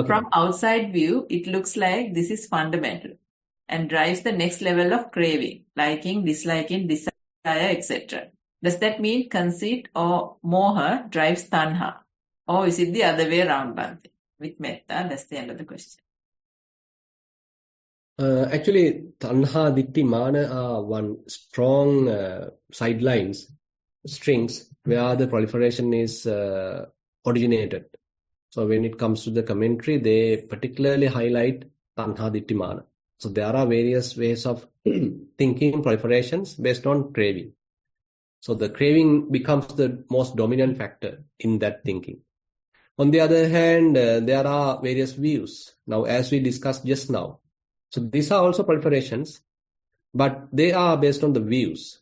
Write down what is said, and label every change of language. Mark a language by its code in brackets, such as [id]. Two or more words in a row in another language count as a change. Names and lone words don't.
[en] From outside view, it looks like this is fundamental and drives the next level of craving, liking, disliking, desire, etc. Does that mean conceit or moha drives tanha? Or is it the other way around, Bhante? With metta, that's the end of the question. Actually, [pi] tanha, ditti, mana [en] are one strong strings where the proliferation is originated. So when it comes to the commentary, they particularly highlight [pi] tanha, ditti, mana. [en] So there are various ways of thinking proliferations based on craving. So the craving becomes the most dominant factor in that thinking. On the other hand, there are various views. Now, as we discussed just now, so these are also proliferations, but they are based on the views.